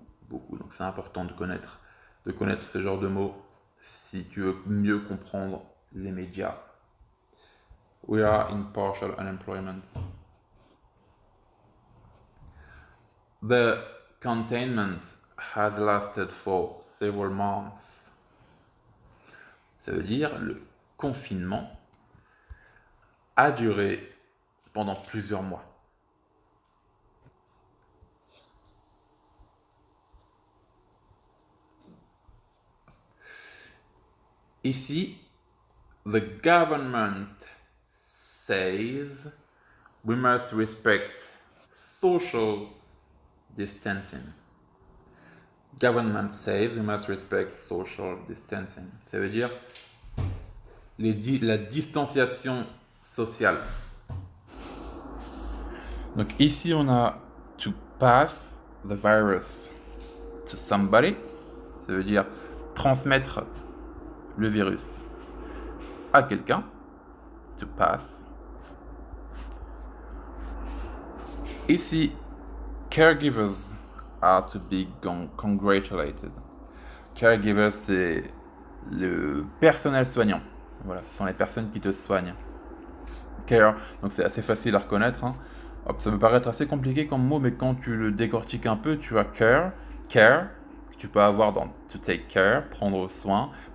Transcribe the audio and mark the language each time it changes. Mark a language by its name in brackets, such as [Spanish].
[French] Donc c'est important de connaître ce genre de mots si tu veux mieux comprendre les médias. [English] We are in partial unemployment. The containment has lasted for several months. [French] Ça veut dire le confinement a duré pendant plusieurs mois. [English] Ici, the government says we must respect social distancing. Government says we must respect social distancing. [French] Ça veut dire la distanciation sociale. Donc ici, on a [English] to pass the virus to somebody. [French] Ça veut dire transmettre le virus à quelqu'un. [English] To pass. Ici, caregivers are to be congratulated. [French] Caregivers, c'est le personnel soignant. Voilà, ce sont les personnes qui te soignent. Care, donc c'est assez facile à reconnaître. Hein. Hop, ça peut paraître assez compliqué comme mot, mais quand tu le décortiques un peu, tu as care, que tu peux avoir dans [English] to take care, [French] prendre soin.